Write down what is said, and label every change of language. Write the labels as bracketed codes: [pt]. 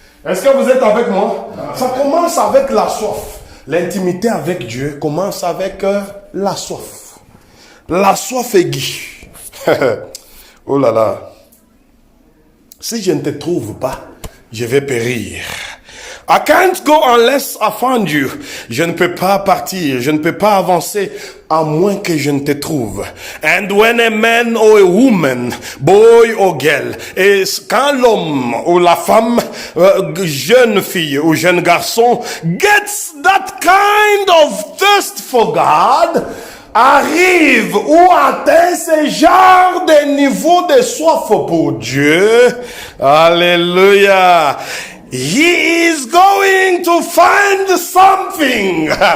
[fr] Est-ce que vous êtes avec moi? Ça commence avec la soif. L'intimité avec Dieu commence avec la soif. La soif aiguë. Oh là là. Si je ne te trouve pas, je vais périr. [en] I can't go unless I find you. [fr] Je ne peux pas partir, je ne peux pas avancer à moins que je ne te trouve. [en] And when a man or a woman, boy or girl, et quand l'homme ou la femme, jeune fille ou jeune garçon, gets that kind of thirst for God, arrive ou atteint ce genre de niveau de soif pour Dieu, alléluia, he is going to find something.